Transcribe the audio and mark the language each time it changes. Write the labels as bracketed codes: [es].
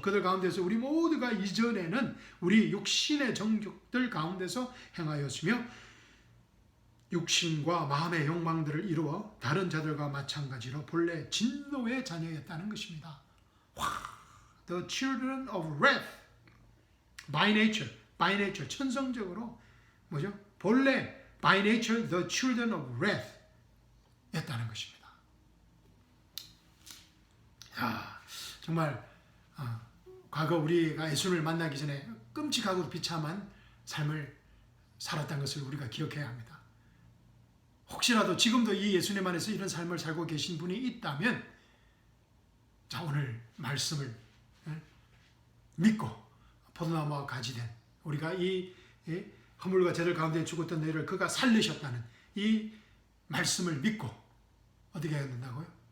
[ko] 그들 가운데서 우리 모두가 이전에는 우리 육신의 정욕들 가운데서 행하였으며 육신과 마음의 욕망들을 이루어 다른 자들과 마찬가지로 본래 진노의 자녀였다는 것입니다. [en] The children of wrath by nature [ko] 천성적으로 뭐죠? 본래 [en] by nature the children of wrath [ko] 였다는 것입니다. 야, 정말 과거 우리가 예수를 만나기 전에 끔찍하고 비참한 삶을 살았던 것을 우리가 기억해야 합니다. 혹시라도 지금도 이 예수님 안에서 이런 삶을 살고 계신 분이 있다면 자, 오늘 말씀을 믿고 포도나무와 가지된 우리가 이 허물과 죄들 가운데 죽었던 너희를 그가 살리셨다는 이 말씀을 믿고 어떻게 해야 된다고요?